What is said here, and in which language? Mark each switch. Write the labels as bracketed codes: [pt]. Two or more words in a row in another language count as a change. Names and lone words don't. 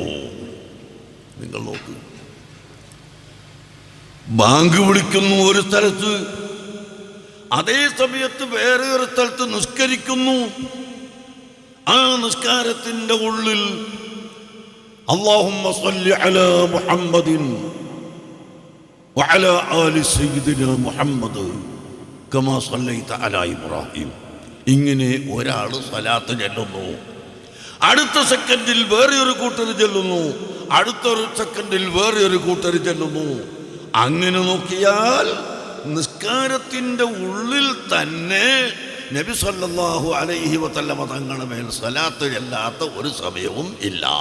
[ml] നിങ്ങൾ നോക്കൂ, ബാങ്ക് വിളിക്കുന്നു ഒരു സ്ഥലത്ത്, അതേ സമയത്ത് വേറെ ഒരു സ്ഥലത്ത് നിസ്കരിക്കുന്നു. ആ നിസ്കാരത്തിൻ്റെ ഉള്ളിൽ [ar] اللهم صل على محمد وعلى آل سيدنا محمد كما صليت على إبراهيم. [ml] ഇങ്ങനെ ഒരാൾ സ്വലാത്ത് ചൊല്ലുന്നു, അടുത്ത സെക്കൻഡിൽ വേറെ ഒരു കൂട്ടർ ചൊല്ലുന്നു, അടുത്തൊരു സെക്കൻഡിൽ വേറെ ഒരു കൂട്ടർ ചൊല്ലുന്നു. അങ്ങനെ നോക്കിയാൽ നിസ്കാരത്തിൻ്റെ ഉള്ളിൽ തന്നെ നബി [ar] صلى الله عليه وسلم [ml] തങ്ങളുടെ മേൽ സ്വലാത്ത് ചൊല്ലാത്ത ഒരു സമയവും ഇല്ല.